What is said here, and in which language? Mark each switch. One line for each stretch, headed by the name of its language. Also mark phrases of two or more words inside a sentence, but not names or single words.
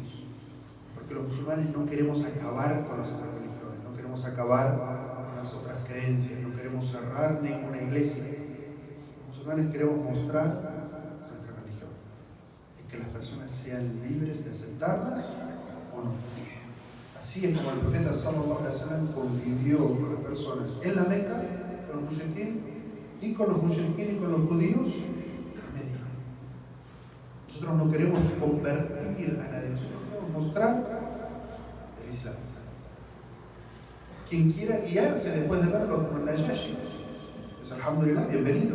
Spanish: Porque los musulmanes no queremos acabar con las otras religiones, no queremos acabar con las otras creencias, no queremos cerrar ninguna iglesia. Los musulmanes queremos mostrar nuestra religión. Es que las personas sean libres de aceptarlas o no. Así es como el profeta
Arabic: صلى الله عليه وسلم
Spanish: convivió con las personas en la Meca, con los mushriquín y con los judíos en Medina. Nosotros no queremos convertir a nadie, nosotros queremos mostrar el Islam. Quien quiera guiarse después de verlo como el Najashi, pues alhamdulillah, bienvenido.